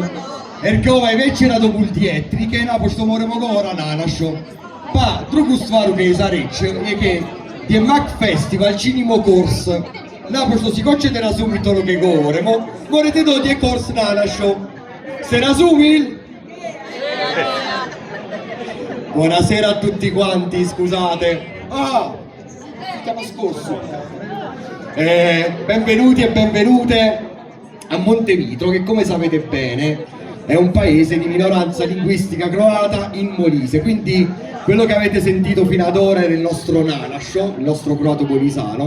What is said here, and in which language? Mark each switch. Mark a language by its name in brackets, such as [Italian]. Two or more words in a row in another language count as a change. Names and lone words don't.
[Slavomolisano] Jer ovaj večera do multietnike, napošto moramo govora na našo. Pa, drugu stvar che za reći je je Mac Festival činimo kurs. Napošto si hoćete razumiti ono che govorimo, morate dodje kurs na našo. Se razumili? [Italian] Buonasera a tutti quanti, scusate. Siamo scorso. Benvenuti e benvenute a Montemitro, che come sapete bene è un paese di minoranza linguistica croata in Molise, quindi quello che avete sentito fino ad ora era il nostro Nanasho, il nostro croato molisano.